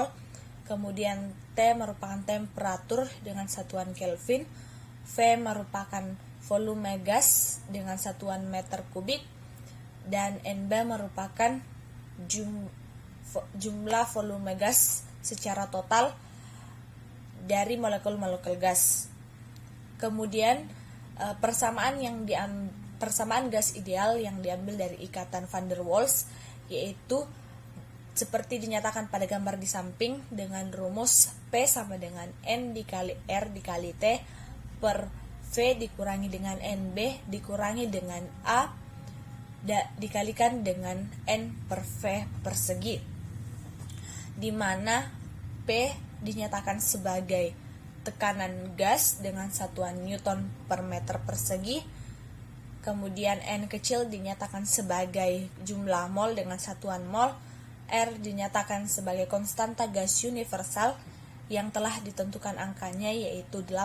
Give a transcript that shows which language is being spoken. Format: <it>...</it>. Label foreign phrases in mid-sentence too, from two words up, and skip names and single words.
<id>Kemudian T merupakan temperatur dengan satuan Kelvin, V merupakan volume gas dengan satuan meter kubik, dan NB merupakan jumlah volume gas secara total dari molekul-molekul gas. Kemudian persamaan gas ideal yang diambil dari ikatan van der Waals yaitu seperti dinyatakan pada gambar di samping dengan rumus P sama dengan N dikali R dikali T per V dikurangi dengan NB dikurangi dengan A dikalikan dengan N per V persegi, di mana P dinyatakan sebagai tekanan gas dengan satuan Newton per meter persegi, kemudian N kecil dinyatakan sebagai jumlah mol dengan satuan mol, R dinyatakan sebagai konstanta gas universal yang telah ditentukan angkanya yaitu</id>